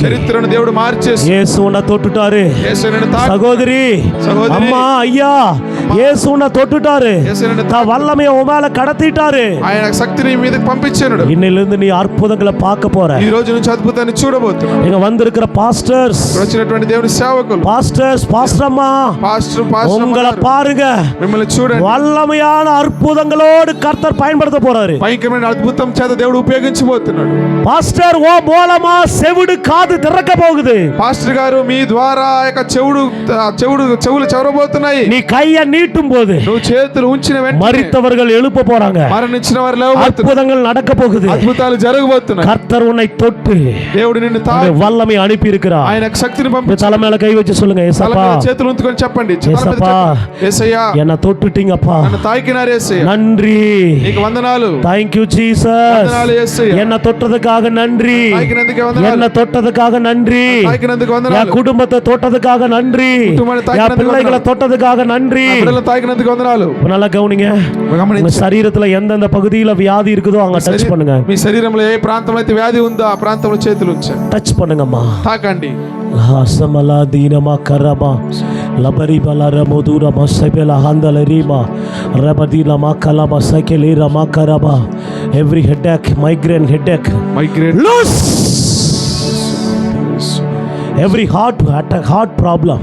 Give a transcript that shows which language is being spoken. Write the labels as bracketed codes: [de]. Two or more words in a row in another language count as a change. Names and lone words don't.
[te] చరిత్రను దేవుడు మార్చేసి [ta] இயேசு உன்னை தொட்டுட்டாரு. [te] యేసు నిన్ను తాకి, [ta] சகோதரி, சகோதரி, அம்மா, ஐயா, இயேசு உன்னை தொட்டுட்டாரு. [te] యేసు నిన్ను [ta] தான் வல்லமையை உன் மேல கடத்திட்டாரு. [te] ఆయన శక్తిని మీదకి పంపించాడు. [ta] இன்னிலிருந்து நீ அற்புதங்களை பார்க்க போற. [te] ఈ రోజు నుంచి అద్భుతాన్ని చూడబోతున్నాం. [ta] இங்க வந்திருக்கிற பாஸ்டர்ஸ், [te] ఇక్కడ వచ్చినటువంటి దేవుని సేవకులు, [ta] பாஸ்டர்ஸ், பாஸ்டர்மா, [te] పాస్టర్ [ta] உங்களை பாருங்க, [te] మిమ్మల్ని చూడండి. [ta] வல்லமையான அற்புதங்களோடு கர்த்தர் பயன்படுத்த போறாரு. [te] భయంకరమైన అద్భుతం చేత దేవుడు ఉపయోగించబోతున్నాడు. [ta] பாஸ்டர் ஓ மூலமா செவிடு காது திறக்க போகுது. [te] పాస్టర్ గారు మీ ద్వారా ఆ యొక్క చెవులు చెవరబోతున్నాయి. [ta] நீ கையை நீட்டும் போது [te] నువ్వు చేతులు ఉంచిన వెంటనే [ta] மரித்தவர்கள் எழுப்ப போறாங்க, [te] మరణించిన వారు లేవబోతున్నారు, [ta] அற்புதங்கள் நடக்க போகுது. [te] అద్భుతాలు జరగబోతున్నాయి. [ta] கர்த்தர் உன்னை தொட்டு [te] దేవుడు నిన్ను [ta] அந்த வல்லமை அனுப்பி இருக்கிறார். [te] ఆయన శక్తిని పంపించి [ta] தலை மேல கை வச்சு சொல்லுங்க, [te] తల [ta] ஏசப்பா, [te] మీద చేతులు ఉంచుకొని చెప్పండి, తల మీద [ta] ஏசப்பா, [te] చెప్పండి, యేసయ్యా [ta] என்ன தொட்டுட்டீங்கப்பா, [te] నన్ను తాకినారు యేసయ్యా, [ta] நன்றி, [te] నీకు వందనాలు, [en] thank you Jesus, [te] వందనాలు యేసయ్యా, [ta] என்ன தொட்டதுக்காக நன்றி, [te] తాకినందుకు వందనాలు, [ta] என்ன தொட்டதுக்காக நன்றி, [te] తాకినందుకు [ta] என் [te] వందనాలు, [ta] குடும்பத்தை தொட்டதுக்காக நன்றி, குடும்பத்தை என் தாக்கினதுக்கு பிள்ளைகளை தொட்டதுக்காக நன்றி. [te] నా బిడ్డలను తాకినందుకు వందనాలు. [ta] நல்லா கவனிங்க, உங்க [te] గమనించండి. [ta] சரீரத்துல எந்தெந்த பகுதியில வியாதி இருக்குதோ அங்க டச் பண்ணுங்க. [te] మీ శరీరంలో ఏ ప్రాంతంలో అయితే వ్యాధి ఉందో ఆ ప్రాంతంలో చేతులు ఉంచండి, [ta] டச் பண்ணுங்கம்மா. [te] తాకండి. హాసమలా దీనమా కరమా లబరి బలర మధుర మసపెల హందలరీమా రబదీలమా కలమా సకెలీరమా కరమా [en] every headache, migraine headache, మైగ్రేన్ loose every heart attack, heart problem,